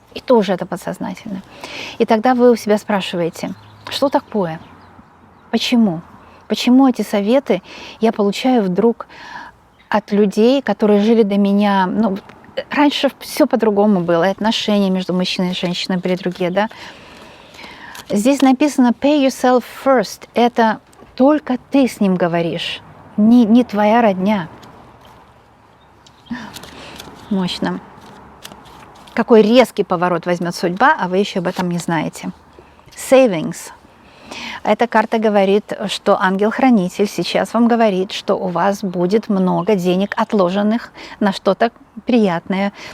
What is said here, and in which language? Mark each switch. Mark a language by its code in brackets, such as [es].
[ru] И тоже это подсознательно. И тогда вы у себя спрашиваете, что такое? Почему? Почему эти советы я получаю вдруг от людей, которые жили до меня? Раньше все по-другому было, и отношения между мужчиной и женщиной были другие, да? Здесь написано [en] pay yourself first. [ru] Это только ты с ним говоришь, не твоя родня. Мощно. Какой резкий поворот возьмет судьба, а вы еще об этом не знаете. [en] Savings. [ru] Эта карта говорит, что ангел-хранитель сейчас вам говорит, что у вас будет много денег, отложенных на что-то приятное.